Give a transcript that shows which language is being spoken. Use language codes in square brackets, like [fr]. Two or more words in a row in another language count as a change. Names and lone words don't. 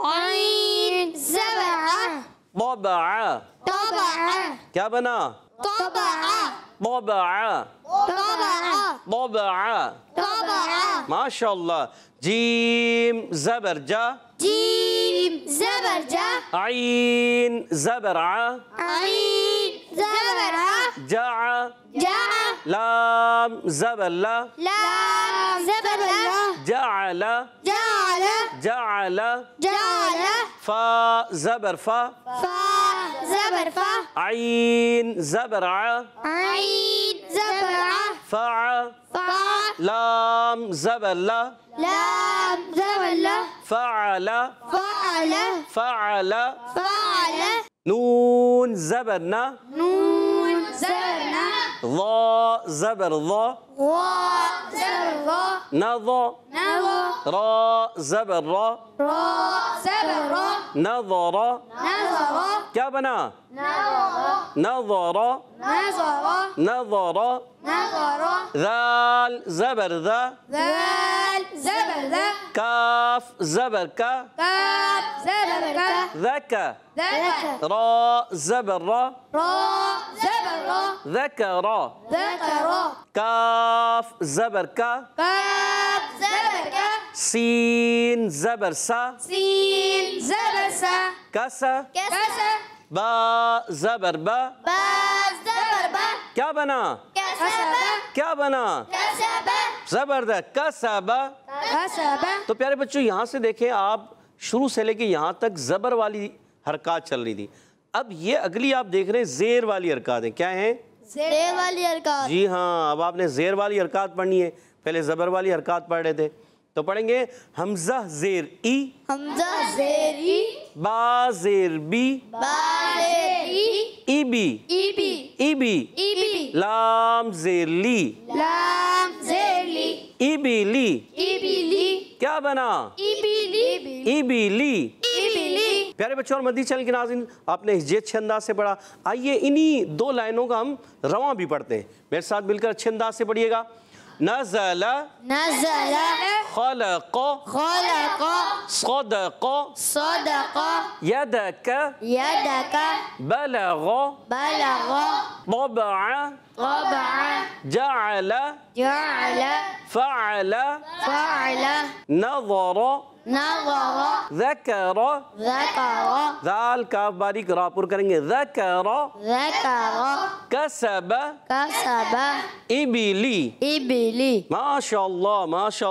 [ur] طبع. کیا بنا؟ طبع. [ar] طبع. ماشاء اللہ. [ur] جیم زبر جا. عین زبر ع. جع. لام زبر لا. جعل. جعل. فا زبر فا. عین زبر ع. فع. لام زبر لا. فعل. فعل. نون زبر نا. ضا زبر ضا. نظا. را زبر را. نظر. کیا بنا؟ نظر. نظر. ذال زبر ذا. کاف زبر کا. ذکا. را زبر را. ذکر. کاف زبر کا. سین زبر سا. کسا. با زبر با. کیا بنا؟ کیا بنا؟ زبردست. کسبا. تو پیارے بچوں یہاں سے دیکھیں آپ، شروع سے لے کے یہاں تک زبر والی حرکات چل رہی تھی. اب یہ اگلی آپ دیکھ رہے ہیں زیر والی حرکات ہیں. کیا ہیں؟ زیر والی حرکات. جی ہاں، اب آپ نے زیر والی حرکات پڑھنی ہے. پہلے زبر والی حرکات پڑھ رہے تھے، تو پڑھیں گے حمزہ زیر ای. حمزہ زیر ای. با زیر بی. ای بی. ای بی. لام زیر لی. ای بی لی. کیا بنا؟ ای بی لی. پیارے بچوں اور مدنی چینل کے ناظرین، آپ نے یہ اچھے انداز سے پڑھا. آئیے انہی دو لائنوں کا ہم رواں بھی پڑھتے ہیں. میرے ساتھ مل کر اچھے انداز سے پڑھیے گا. [ar] نزل. خلق. صدق. يدك. بلغ. طبع. جعل. فعل. نظر. ذکر. [ur] ذال کاف باریک را پر کریں گے. [ar] ذکر. کسب. ابلی. ماشاء اللہ ماشاء اللہ.